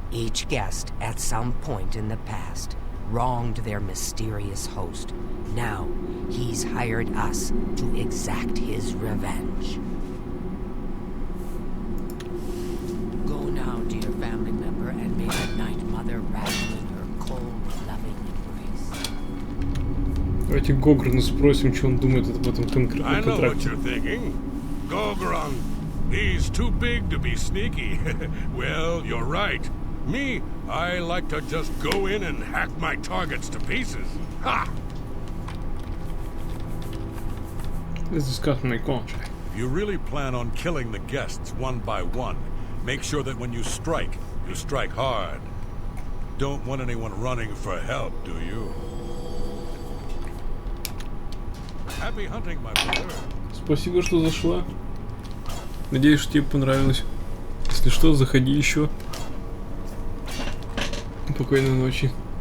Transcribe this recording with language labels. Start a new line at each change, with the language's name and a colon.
English: Each guest, at some point in the past, wronged their mysterious host. Now, he's hired us to exact his revenge. Go now, dear family member, and may the Night Mother rattle in her cold, loving embrace.
Russian: Давайте Гограна спросим, что он думает об этом
English: I
Russian: конкретном
English: know what
Russian: контракте.
English: you're thinking. Gogrung, he's too big to be sneaky. Well, you're right. Me, I like to just go in and hack my targets to pieces. Ha! Let's discuss my contract. If you really plan on killing the guests one by one, make sure that when you strike hard. Don't want anyone running for help, do you? Happy hunting, my brother.
Russian: Спасибо, что зашла. Надеюсь, что тебе понравилось. Если что, заходи еще. Спокойной ночи.